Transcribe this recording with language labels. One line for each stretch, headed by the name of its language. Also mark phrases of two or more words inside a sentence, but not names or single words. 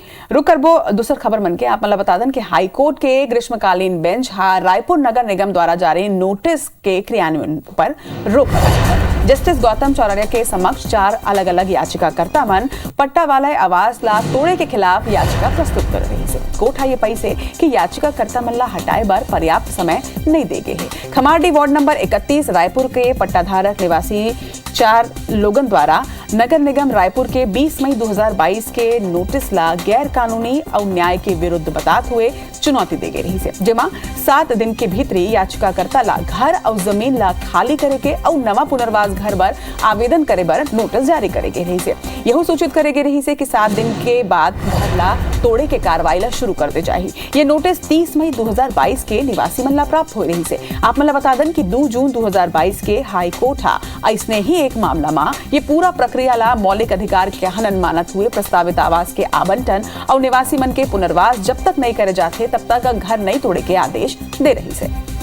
Chhattisgarhi: रुक करबो दूसर खबर मन के आप मतलब बता दें कि हाईकोर्ट के ग्रीष्मकालीन बेंच रायपुर नगर निगम द्वारा जारी नोटिस के क्रियान्वयन पर रोक लगाई। जस्टिस गौतम चौरड़िया के समक्ष 4 अलग अलग याचिकाकर्ता मन पट्टा वाला आवास ला तोड़े के खिलाफ याचिका प्रस्तुत कर रही है। कोर्ट ये पैसे कि याचिकाकर्ता मन ला हटाए बर पर्याप्त समय नहीं दे गए है। खमारडी वार्ड नंबर 31 रायपुर के पट्टाधारक निवासी 4 लोगन द्वारा नगर निगम रायपुर के 20 मई 2022 के नोटिस ला गैर कानूनी और न्याय के विरुद्ध बताते हुए चुनौती दे रही है, जेमा 7 दिन के भीतरी याचिकाकर्ता ला घर और जमीन ला खाली करे के और नवा पुनर्वास घर बर आवेदन करे बर नोटिस जारी करे रही है। यह सूचित करे रही है कि 7 दिन के बाद घर ला तोड़े के कार्रवाई ला शुरू कर दे चाहिए। ये नोटिस 30 मई 2022 के निवासी मन ला प्राप्त हो रही है। आप मन बता दें कि 2 जून 2022 के हाई कोर्ट ऐसने ही एक मामला में ये पूरा प्रक्रिया ला मौलिक अधिकार के हनन मानत हुए प्रस्तावित आवास के आवंटन और निवासी मन के पुनर्वास जब तक नहीं करे जाते तब तक घर नहीं तोड़े के आदेश दे रही है।